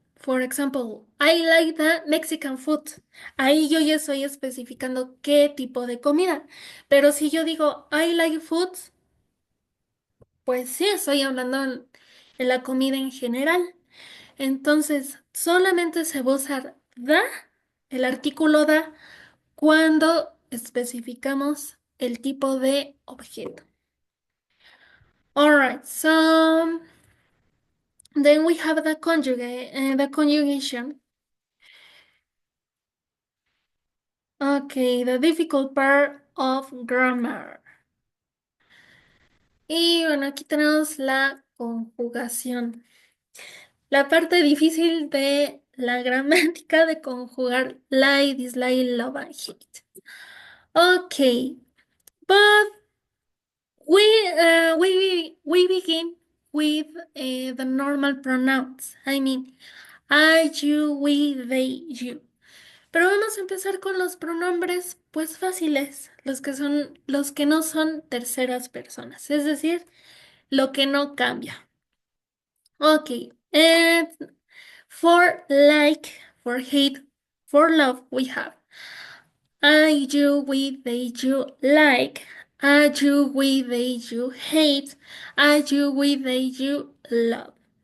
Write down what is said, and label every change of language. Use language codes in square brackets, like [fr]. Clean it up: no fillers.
[en] For example, I like the Mexican food. [es] Ahí yo ya estoy especificando qué tipo de comida. Pero si yo digo [en] I like food, [es] pues sí, estoy hablando en la comida en general. Entonces, solamente se va a usar the, el artículo the, cuando especificamos el tipo de objeto. [en] Alright, so then we have the conjugation. Okay, the difficult part of grammar. [es] Y bueno, aquí tenemos la conjugación. La parte difícil de la gramática de conjugar [en] like, dislike, love, and hate. Okay, but we begin with the normal pronouns. I mean, I, you, we, they, you. [es] Pero vamos a empezar con los pronombres, pues fáciles, los que no son terceras personas, es decir, lo que no cambia. [en] Ok, and for like, for hate, for love, we have I, you, we, they, you like, I, you, we, they, you hate, I, you, we, they, you love.